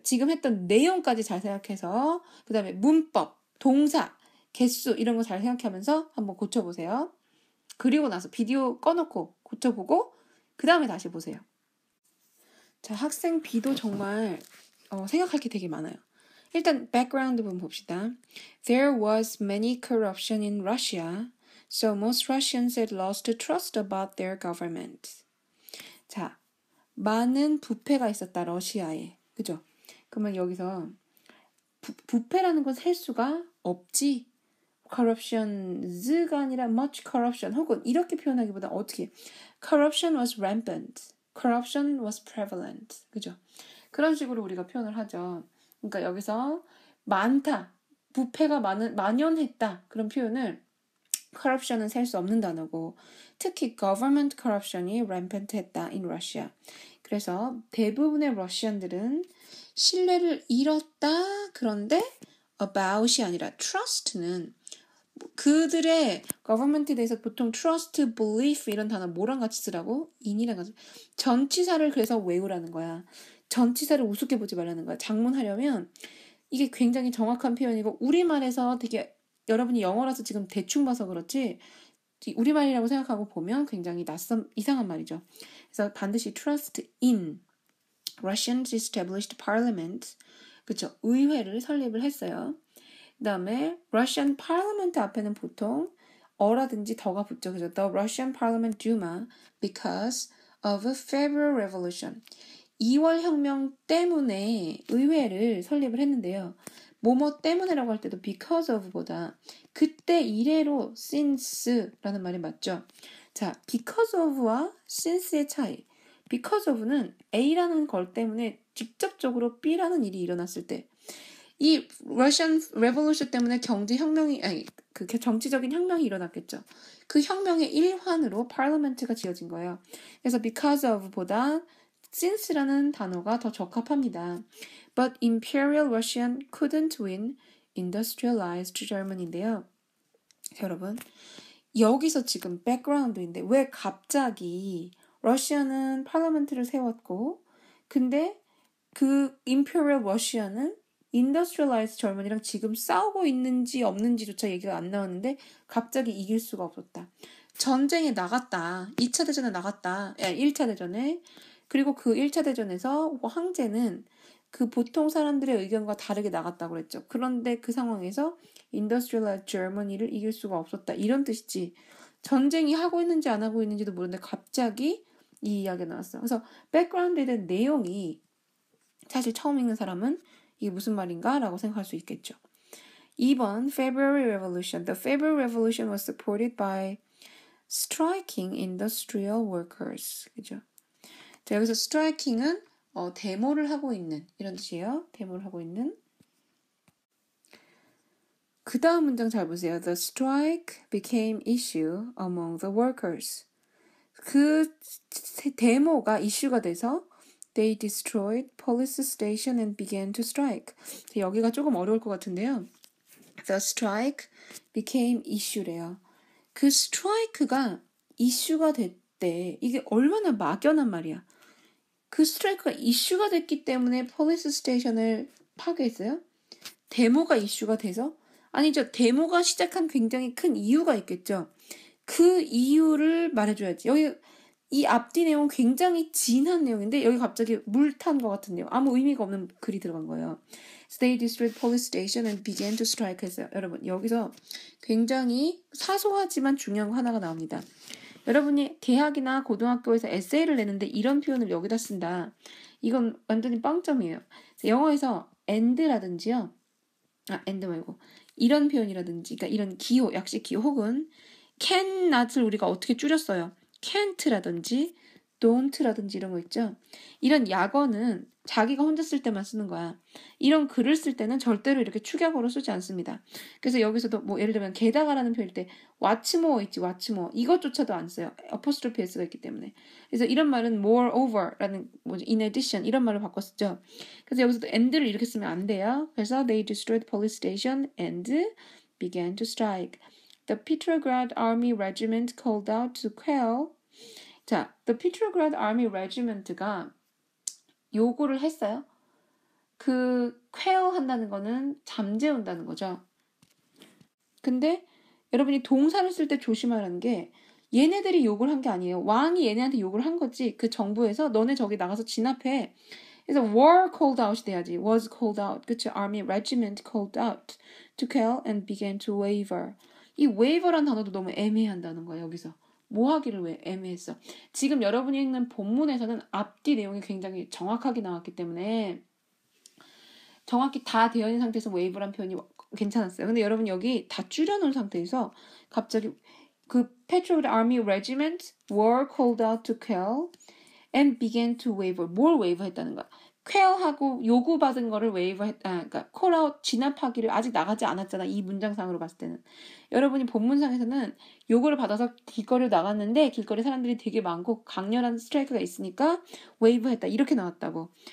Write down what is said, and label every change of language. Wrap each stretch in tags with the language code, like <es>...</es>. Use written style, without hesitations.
<ko>지금 했던 내용까지 잘 생각해서 그 다음에 문법, 동사, 개수 이런 거 잘 생각하면서 한번 고쳐보세요. 그리고 나서 비디오 꺼놓고 고쳐보고 그 다음에 다시 보세요. 자, 학생 B도 정말 생각할 게 되게 많아요. 일단 background 부분 봅시다.</ko> <en>There was many corruption in Russia, so most Russians had lost trust about their government.</en> <ko>자, 많은 부패가 있었다, 러시아에. 그죠? 그러면 여기서 부패라는 건 셀 수가 없지.</ko> <en>corruptions가 아니라 much corruption</en> <ko>혹은 이렇게 표현하기보다 어떻게</ko> <en>corruption was rampant, corruption was prevalent.</en> <ko>그죠? 그런 식으로 우리가 표현을 하죠. 그러니까 여기서 많다, 부패가 만연했다 그런 표현을 corruption은 셀 수 없는 단어고 특히 government corruption이 rampant했다</ko> <en>in Russia.</en> <ko>그래서 대부분의 러시안들은 신뢰를 잃었다. 그런데 about이 아니라 trust는 그들의 government에 대해서 보통 trust, belief 이런 단어 뭐랑 같이 쓰라고? in이랑 같이 전치사를 그래서 외우라는 거야. 전치사를 우습게 보지 말라는 거야. 장문하려면 이게 굉장히 정확한 표현이고 우리말에서 되게 여러분이 영어라서 지금 대충 봐서 그렇지 우리말이라고 생각하고 보면 굉장히 이상한 말이죠. 그래서 반드시</ko> <en>trust in Russians established parliament</en> <ko>그쵸? 의회를 설립을 했어요. 그 다음에 Russian parliament 앞에는 보통 어라든지 더가 붙죠. 그죠?</ko> <en>The Russian parliament Duma because of a February Revolution</en> <ko>2월 혁명 때문에 의회를 설립을 했는데요. 뭐뭐 때문에라고 할 때도 because of보다 그때 이래로 since라는 말이 맞죠. 자, because of와 since의 차이. because of는 A라는 걸 때문에 직접적으로 B라는 일이 일어났을 때 이 Russian Revolution 때문에 그 정치적인 혁명이 일어났겠죠. 그 혁명의 일환으로 parliament가 지어진 거예요. 그래서 because of보다 since라는 단어가 더 적합합니다.</ko> <en>But Imperial Russian couldn't win industrialized Germany인데요.</en> <ko>여러분, 여기서 지금 백그라운드인데 왜 갑자기 러시아는 파르라멘트를 세웠고 근데 그 Imperial Russia는 Industrialized Germany랑 지금 싸우고 있는지 없는지조차 얘기가 안 나왔는데 갑자기 이길 수가 없었다. 전쟁에 나갔다. 2차 대전에 나갔다. 1차 대전에. 그리고 그 1차 대전에서 황제는 그 보통 사람들의 의견과 다르게 나갔다고 그랬죠. 그런데 그 상황에서 Industrialized Germany를 이길 수가 없었다. 이런 뜻이지. 전쟁이 하고 있는지 안 하고 있는지도 모르는데 갑자기 이 이야기가 나왔어. 그래서 백그라운드에 대한 내용이 사실 처음 읽는 사람은 이게 무슨 말인가? 라고 생각할 수 있겠죠. 2번 February Revolution.</ko> <en>The February Revolution was supported by striking industrial workers.</en> <ko>그죠? 자, 여기서 striking은 데모를 하고 있는 이런 뜻이에요. 데모를 하고 있는. 그 다음 문장 잘 보세요.</ko> <en>The strike became issue among the workers.</en> <ko>그 데모가 이슈가 돼서</ko> <en>They destroyed police station and began to strike.</en> <ko>여기가 조금 어려울 것 같은데요.</ko> <en>The strike became issue래요.</en> <ko>그 스트라이크가 이슈가 됐대. 이게 얼마나 막연한 말이야. 그 스트라이크가 이슈가 됐기 때문에 폴리스 스테이션을 파괴했어요? 데모가 이슈가 돼서? 아니죠. 데모가 시작한 굉장히 큰 이유가 있겠죠. 그 이유를 말해줘야지. 여기 이 앞뒤 내용 굉장히 진한 내용인데 여기 갑자기 물 탄 것 같은 내용. 아무 의미가 없는 글이 들어간 거예요.</ko> <en>So they destroyed police station and began to strike</en> <ko>했어요. 여러분 여기서 굉장히 사소하지만 중요한 거 하나가 나옵니다. 여러분이 대학이나 고등학교에서 에세이를 내는데 이런 표현을 여기다 쓴다. 이건 완전히 빵점이에요. 영어에서 and라든지요. and 말고 이런 표현이라든지 그러니까 이런 기호, 약식 기호 혹은 cannot을 우리가 어떻게 줄였어요. can't라든지 don't라든지 이런 거 있죠. 이런 약어는 자기가 혼자 쓸 때만 쓰는 거야. 이런 글을 쓸 때는 절대로 이렇게 축약어로 쓰지 않습니다. 그래서 여기서도 뭐 예를 들면 게다가라는 표현일 때 what's more 있지 what's more 이것조차도 안 써요. apostrophe s가 있기 때문에. 그래서 이런 말은 moreover라는 뭐지</ko> <en>in addition</en> <ko>이런 말로 바꿨었죠. 그래서 여기서도 and를 이렇게 쓰면 안 돼요. 그래서</ko> <en>they destroyed police station and began to strike. The Petrograd Army Regiment called out to quell. 자, The Petrograd Army Regiment가</en> <ko>요구를 했어요. 그 quell 한다는 거는 잠재운다는 거죠. 근데 여러분이 동사를 쓸 때 조심하라는 게 얘네들이 욕을 한 게 아니에요. 왕이 얘네한테 욕을 한 거지. 그 정부에서 너네 저기 나가서 진압해. 그래서</ko> <en>war called out이 돼야지. was called out.</en> <ko>그쵸?</ko> <en>Army regiment called out to quell and began to waver.</en> <ko>이 waver란 단어도 너무 애매한다는 거예요. 여기서. 뭐 하기를 왜 애매했어. 지금 여러분이 읽는 본문에서는 앞뒤 내용이 굉장히 정확하게 나왔기 때문에 정확히 다 되어 있는 상태에서 wave란 표현이 괜찮았어요. 근데 여러분 여기 다 줄여놓은 상태에서 갑자기 그</ko> <en>Petrograd Army Regiment were called out to quell and began to waver.</en> <ko>뭘 wave 했다는 거야? quell하고 요구받은 거를 wave 그러니까 call out 진압하기를 아직 나가지 않았잖아. 이 문장상으로 봤을 때는. 여러분이 본문상에서는 요거를 받아서 길거리로 나갔는데 길거리 사람들이 되게 많고 강렬한 스트라이크가 있으니까 wave 했다. 이렇게 나왔다고.</ko>